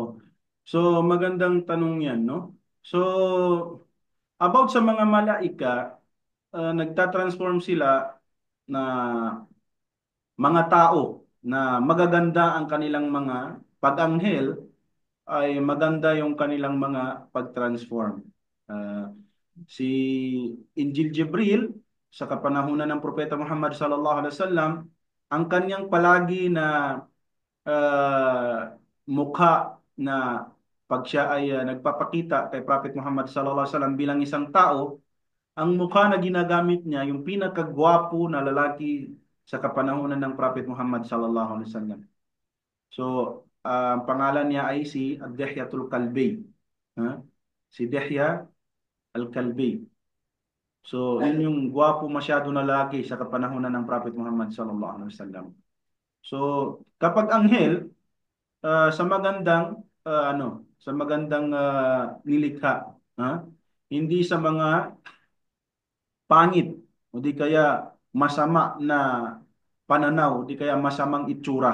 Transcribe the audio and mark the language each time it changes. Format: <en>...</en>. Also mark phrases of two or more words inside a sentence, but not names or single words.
<tl>So, magandang tanong yan, no? So, about sa mga malaika, nagtatransform sila na mga tao na magaganda ang kanilang mga pag-anghel ay maganda yung kanilang mga pag-transform. Ah, si Injil Jibril sa kapanahunan ng Propeta Muhammad</tl> <ar>صلى الله عليه وسلم,</ar> <tl>ang kanyang palagi na mukha na pag siya ay nagpapakita kay Prophet Muhammad</tl> <ar>صلى الله عليه وسلم</ar> <tl>bilang isang tao, ang mukha na ginagamit niya yung pinakagwapo na lalaki sa kapanahunan ng Prophet Muhammad</tl> <ar>صلى الله عليه وسلم.</ar> <tl>So, ang pangalan niya ay si Ad-Dihyatul Kalbi. Ha? Si Dihya Al-Kalbi. So, yun yung gwapo masyado na lalaki sa kapanahunan ng Prophet Muhammad</tl> <ar>صلى الله عليه وسلم.</ar> <tl>So, kapag anghel, sa magandang sa magandang nilikha, ha? Hindi sa mga pangit o di kaya masama na pananaw, di kaya masamang itsura.</tl>